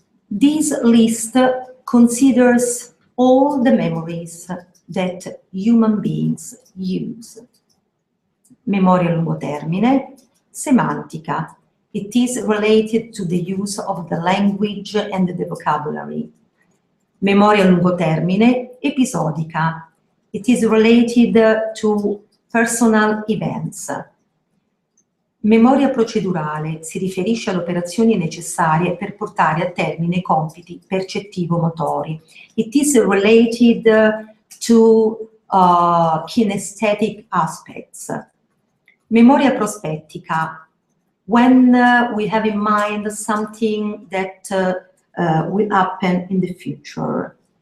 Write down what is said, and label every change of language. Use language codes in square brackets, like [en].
[en] This list considers all the memories that human beings use. [it] Memoria a lungo termine, semantica. [en] It is related to the use of the language and the vocabulary. [it] Memoria a lungo termine, episodica. [en] It is related to personal events. [it] Memoria procedurale si riferisce alle operazioni necessarie per portare a termine compiti percettivo-motori. [en] It is related to kinesthetic aspects. [it] Memoria prospettica, [en] when we have in mind something that will happen in the future.